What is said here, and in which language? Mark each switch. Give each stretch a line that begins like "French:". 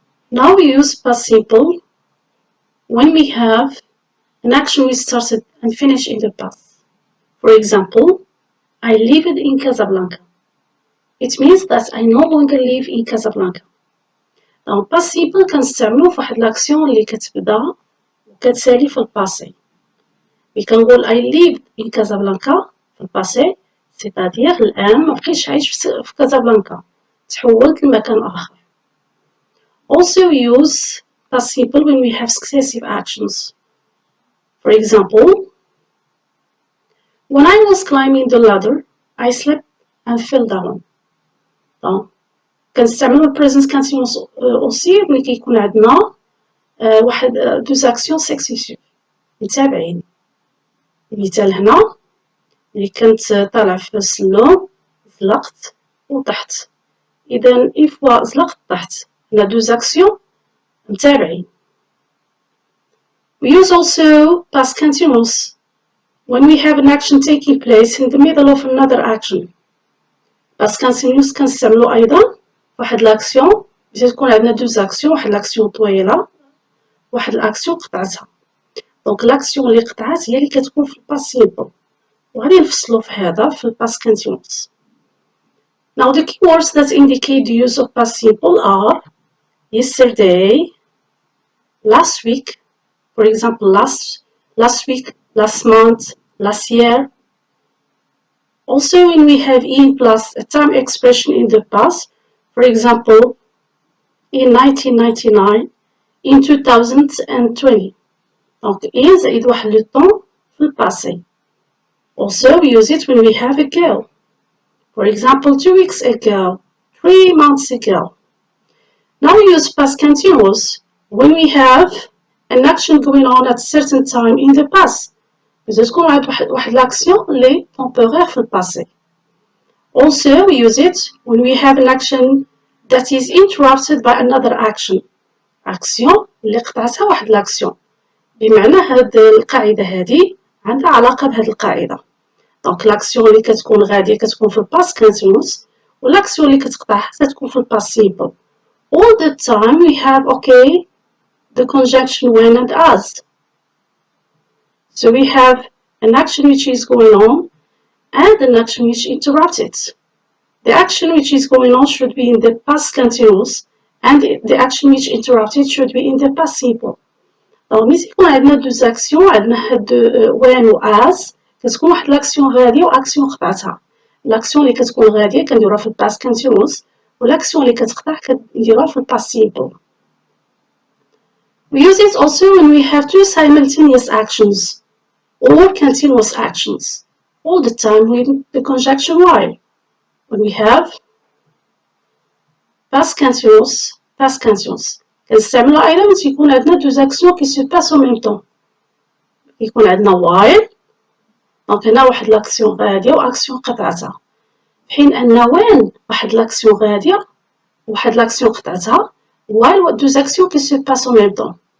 English: Now we use past simple when we have an action we started and finished in the past. For example, I lived in Casablanca. It means that I no longer live in Casablanca.
Arabic: Donc past simple كنستعملو فواحد l'action اللي كتبدا وكتسالي في الباسي. كنقول
English: I lived in Casablanca
Arabic: في الباسي،
French: c'est-à-dire
Arabic: الآن مبقيتش عايش في كازابلانكا، تحولت لمكان آخر.
English: Also use past simple when we have successive actions. For example, when I was climbing the ladder, I slipped and fell down.
Arabic: Donc كنستعملو present continuous aussi ملي كيكون عندنا واحد دوز أكسيون سكسيسيف متابعين. المثال هنا ملي كنت طالع في السلم زلقت وطحت. إذا إفوا زلقت طحت
French: On a deux actions
English: متابعين. We use also past continuous when we have an action taking place in the middle of another action.
Arabic: Past continuous كنستعملو أيضا واحد الأكسيون باش تكون عندنا دوز أكسيون، واحد الأكسيون طويلة واحد الأكسيون قطعتها. دونك الأكسيون اللي قطعت هي اللي كتكون في الباس سيمبل، وغادي نفصلو في هذا في الباس continuous.
English: Now the keywords that indicate the use of past simple are yesterday, last week, for example last week, last month, last year. Also when we have in plus a time expression in the past, for example in 1999, in 2020. Donc in
Arabic: زائد واحد
French: le temps
English: في الباسé. Also we use it when we have ago. For example 2 weeks ago, 3 months ago. Now we use past continuous when we have an action going on at a certain time in the past.
Arabic: باش تكون واحد l'action اللي temporaire في الباسé.
English: Also we use it when we have an action that is interrupted by another action.
Arabic: action اللي قطعتها واحد l'action. بمعنى هاد القاعدة هادي عندها علاقة بهاد القاعدة. دونك l'action اللي كتكون غادية كتكون في الباس continuous و l'action اللي كتقطعها كتكون في الباس simple.
English: All the time we have the conjunction when and as. So we have an action which is going on and an action which interrupts it. The action which is going on should be in the past continuous and the action which interrupts it should be in the past simple.
French: Alors
Arabic: ملي تكون عندنا دوز اكسيون عندنا هاد when و as كتكون واحد لاكسيون غادية و اكسيون قطعتها. لاكسيون اللي كتكون غادية كنديروها في الباس continuous و لاكسيون اللي كتقطع كنديروها في الباس simple.
English: We use it also when we have two simultaneous actions or continuous actions, all the time with the conjunction while. When we have past continuous
Arabic: كنستعملو أيضا باش يكون عندنا دوز أكسيون كي سو باس أو ميم طون. يكون عندنا while دونك هنا واحد لاكسيون غادية و أكسيون قطعتها، في حين أن when واحد لاكسيون غادية وواحد لاكسيون قطعتها while دوز أكسيون كي سو باس أو ميم طون.